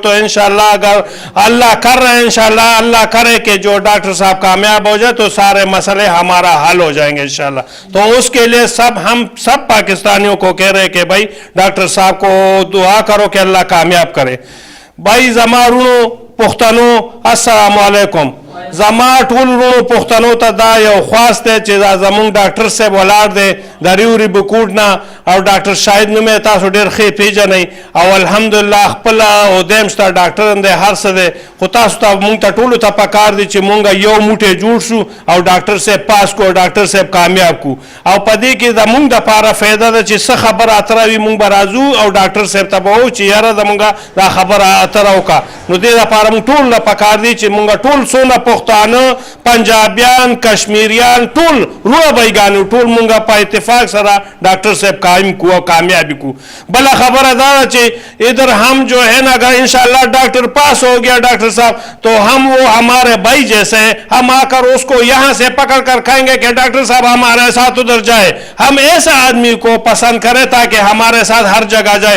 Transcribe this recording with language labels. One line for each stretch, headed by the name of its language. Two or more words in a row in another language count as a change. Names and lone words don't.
Urdu: تو انشاءاللہ اگر اللہ کر رہے ہیں, انشاءاللہ اللہ کرے کہ جو ڈاکٹر صاحب کامیاب ہو جائے تو سارے مسئلے ہمارا حل ہو جائیں گے انشاءاللہ. تو اس کے لیے ہم سب پاکستانیوں کو کہہ رہے کہ بھائی ڈاکٹر صاحب کو دعا کرو کہ اللہ کامیاب کرے.
Pashto: بھائی زمارونو پختنو السلام علیکم. زما ټول ورونو پښتنو ته دا یو خواست دی چې دا زمونږ ډاکټر صاحب ولاړ دی د ریوري بکوټ نه, او ډاکټر شاهد نوم یې تاسو ډېر ښه پیژنئ, او الحمدلله خپله عهده شته, ډاکټر هم دی, هر څه دی. خو تاسو ته مونږ ته ټولو ته پکار دی چې مونږ یو موټی جوړ شو او ډاکټر صاحب پاس کو, ډاکټر صاحب کامیاب کو. او په دې کې زمونږ دپاره فایده ده چې څه خبره اتره وي مونږ به راځو او ډاکټر صاحب ته به ووایو چې یاره زمونږ دا خبره اتره وکړه. نو دې دپاره مونږ ټول له پکار دی چې مونږ ټول څونه پښتانه, پنجابیان, کشمیریان, ټول روح بایگانو, ټول مونږه په اتفاق سره ڈاکٹر صاحب قائم کو اور کامیابی کو.
Urdu: بلا خبر ادا ادھر ہم جو ہے نا اگر انشاءاللہ ڈاکٹر پاس ہو گیا ڈاکٹر صاحب تو ہم وہ ہمارے بھائی جیسے ہیں, ہم آ کر اس کو یہاں سے پکڑ کر کہیں گے کہ ڈاکٹر صاحب ہمارے ساتھ ادھر جائے. ہم ایسا آدمی کو پسند کریں تاکہ ہمارے ساتھ ہر جگہ جائے.